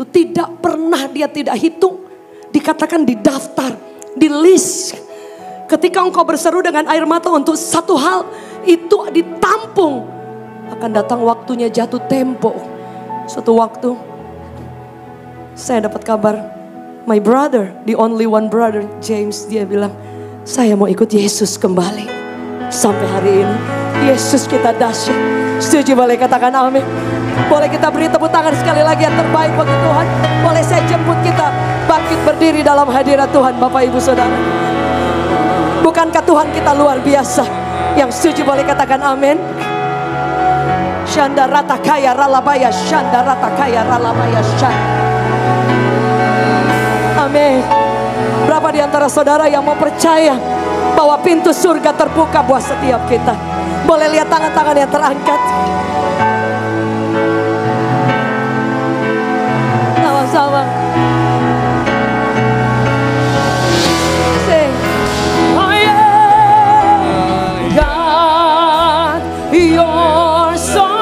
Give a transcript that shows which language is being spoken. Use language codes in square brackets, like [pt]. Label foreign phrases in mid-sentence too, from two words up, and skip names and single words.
[id] Tidak pernah dia tidak hitung. Dikatakan di daftar, di list. Ketika engkau berseru dengan air mata untuk satu hal, itu ditampung. Akan datang waktunya jatuh tempo. Suatu waktu, saya dapat kabar, [en] my brother, the only one brother, James, [id] dia bilang, saya mau ikut Yesus kembali. Sampai hari ini, Yesus kita dahsyat. Setuju boleh katakan amin. Boleh kita beri tepuk tangan sekali lagi yang terbaik bagi Tuhan. Boleh saya jemput kita bangkit berdiri dalam hadirat Tuhan Bapak Ibu Saudara. Bukankah Tuhan kita luar biasa? Yang setuju boleh katakan amin. Shanda rata kaya ralabaya, shanda rata kaya ralabaya, shanda. Amin. Berapa di antara saudara yang mau percaya bahwa pintu surga terbuka buat setiap kita? Boleh lihat tangan-tangan yang terangkat. Sama-sama. Sing. [en] Oh yeah, God, you're so